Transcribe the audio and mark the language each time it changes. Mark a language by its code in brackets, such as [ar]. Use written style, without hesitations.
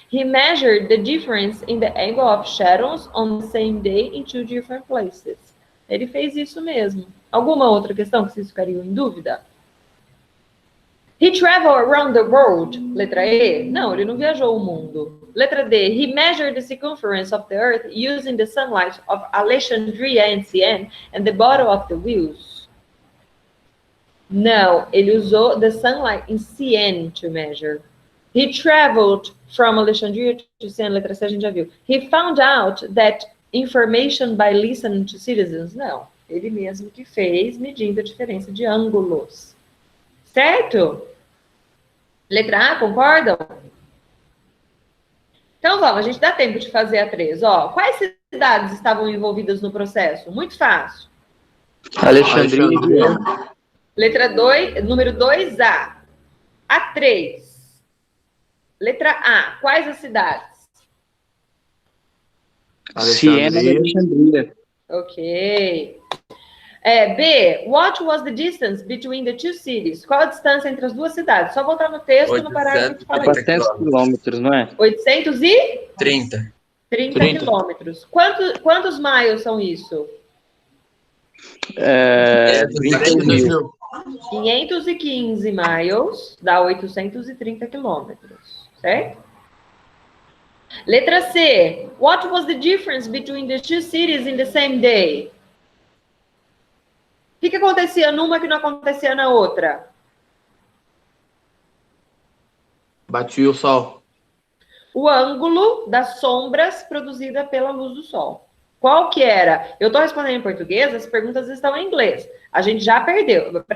[en] He measured the difference in the angle of shadows on the same day in two different places. [pt] Ele fez isso mesmo. Alguma outra questão que vocês ficariam em dúvida? [en] He traveled around the world. [pt] Letra E. Não, ele não viajou o mundo. Letra D. [en] He measured the circumference of the Earth using the sunlight of Alexandria and Siena and the bottom of the wheels. [pt] Não, ele usou [en] the sunlight in Siena to measure. He traveled from Alexandria to Siena. [pt] Letra C a gente já viu. [en] He found out that information by listening to citizens. [pt] Não, ele mesmo que fez, medindo a diferença de ângulos. Certo? Letra A, concordam? Então vamos, a gente dá tempo de fazer a 3. Ó, quais cidades estavam envolvidas no processo? Muito fácil. Alexandria. Letra 2, número 2A. A 3. Letra A, quais as cidades? Siena e Alexandria. Ok. [en] B, what was the distance between the two cities? [pt] Qual a distância entre as duas cidades? Só voltar no texto, no parágrafo. 800 quilômetros, não é? 30 quilômetros. Quantos miles são isso? 20.000. 515 miles dá 830 quilômetros, certo? Letra C, [en] what was the difference between the two cities in the same day? [pt] O que acontecia numa que não acontecia na outra? Batia o sol. O ângulo das sombras produzida pela luz do sol. Qual que era? Eu estou respondendo em português, as perguntas estão em inglês. A gente já aprendeu.